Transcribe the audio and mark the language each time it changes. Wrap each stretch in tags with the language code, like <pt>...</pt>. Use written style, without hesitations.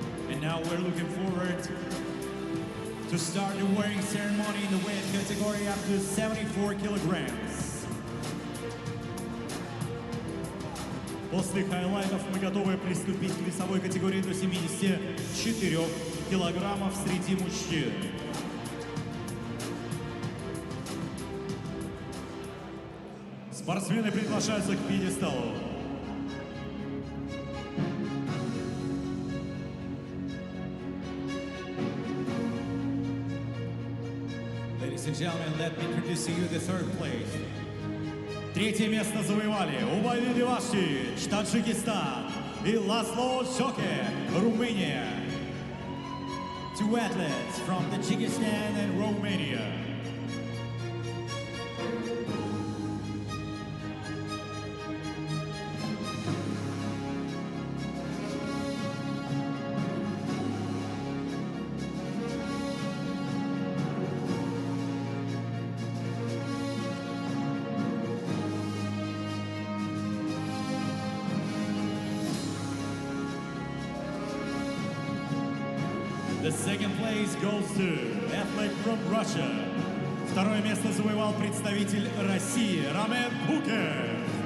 <en>And now we're looking forward to start the wearing ceremony in the weight category up to 74 kilograms.</en> <ru>После хайлайтов мы готовы приступить к весовой категории до 74 килограммов среди мужчин. Спортсмены приглашаются к пьедесталу.</ru> <en>Ladies and gentlemen, let me introduce to you the third place.</en> <ru>Третье место завоевали Убайди Дивашич, Таджикистан, и Ласло Шоке, Румыния.</ru> <en>Two athletes from Tajikistan and Romania. The second place goes to athlete from Russia.</en> <ru>Второе место завоевал представитель России Рамен Букер.</ru>